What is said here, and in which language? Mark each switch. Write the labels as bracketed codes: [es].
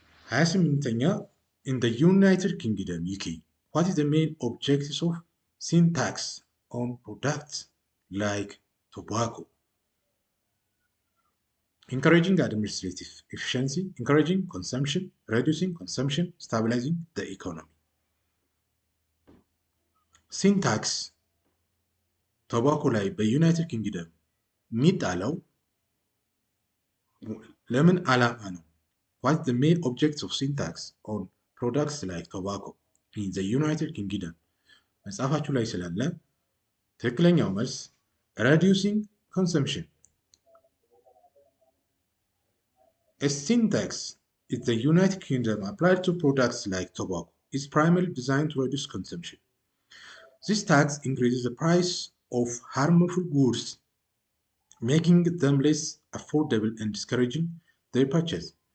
[en] 28ኛ in the United Kingdom UK, what is the main objectives of sin tax on products like tobacco? Encouraging administrative efficiency, encouraging consumption, reducing consumption, stabilizing the economy. [am] sin tax ቶባኮ ላይ በዩናይትድ ኪንግደም የሚጣለው ለምን ዓላማ ነው? [en] What's the main objects of sin tax on products like tobacco in the United Kingdom? [am] መጽሐፋችሁ ላይ ስላለ ትክክለኛው መልስ [en] reducing consumption. A sin tax in the United Kingdom applied to products like tobacco is primarily designed to reduce consumption. This tax increases the price of harmful goods, making them less affordable and discouraging their purchase.